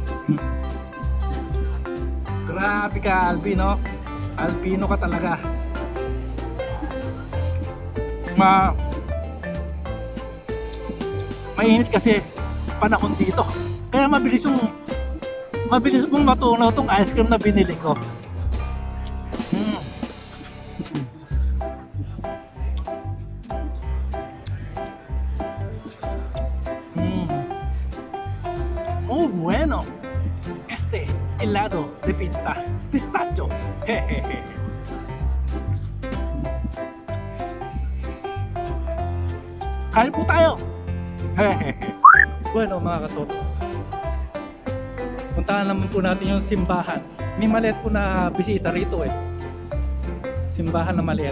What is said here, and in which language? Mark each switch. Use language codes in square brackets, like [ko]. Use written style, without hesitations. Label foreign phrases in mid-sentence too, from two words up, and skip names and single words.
[tl] Grabe ka, Albino. Albino ka talaga. Mainit kasi panahon dito. Kaya mabilis mong matunaw tong ice cream na binili ko. [es] Muy bueno. Este helado de pistacho. Jejeje. [tl] Kain po tayo. Hehehe. Bueno mga katoto, puntahan naman po natin yung simbahan. May maliit po na bisita rito eh. Simbahan na maliit.